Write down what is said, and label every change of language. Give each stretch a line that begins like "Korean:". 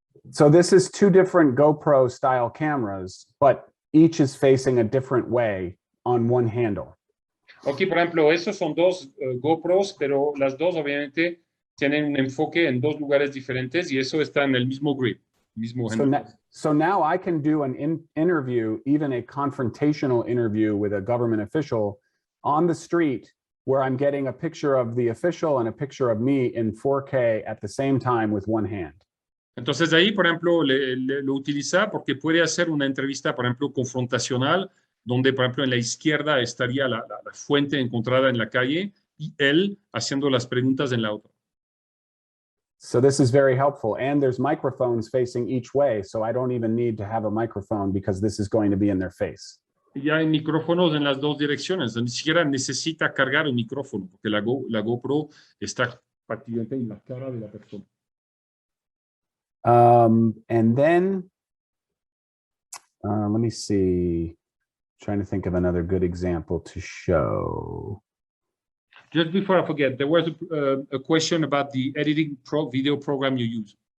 English: So this is two different GoPro style cameras, but each is facing a different way on one handle.
Spanish: Aquí, por ejemplo, esos son dos GoPros, pero las dos obviamente tienen un enfoque en dos lugares diferentes y eso está en el mismo grid.
English: So now I can do an interview, even a confrontational interview with a government official on the street where I'm getting a picture of the official and a picture of me in 4K at the same time with one hand.
Spanish: Entonces ahí, por ejemplo, lo utiliza porque puede hacer una entrevista, por ejemplo, confrontacional, donde, por ejemplo, en la izquierda estaría la fuente encontrada en la calle y él haciendo las preguntas en la otra.
English: So this is very helpful. And there's microphones facing each way. So I don't even need to have a microphone because this is going to be in their face.
Spanish: Ya hay micrófonos en las dos direcciones. Ni siquiera necesita cargar un micrófono porque la GoPro está prácticamente en la cara de la persona.
English: And then, let me see, trying to think of another good example to show. Just before I forget, there was a question about the editing video program you use.